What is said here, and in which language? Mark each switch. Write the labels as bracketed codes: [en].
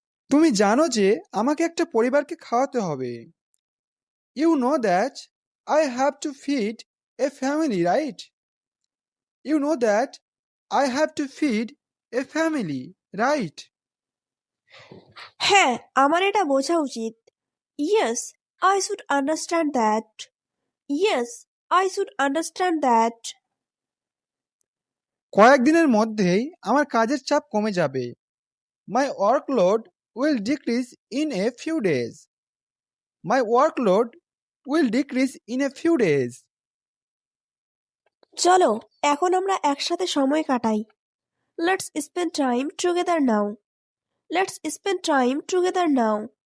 [bn] তুমি জানো যে আমাকে একটা পরিবারকে খাওয়াতে হবে। [en] You know that I have to feed a family, right? You know that I have to feed a family, right? [bn] হ্যাঁ, আমার এটা বোঝা উচিত। [en] Yes, I should understand that. Yes, I should understand that. [bn] কয়েকদিনের মধ্যেই আমার কাজের চাপ কমে যাবে। [en] My workload will decrease in a few days. My workload will decrease in a few days. [bn] চলো এখন আমরা একসাথে সময় কাটাই। [en] Let's spend time together now. Let's spend time together now.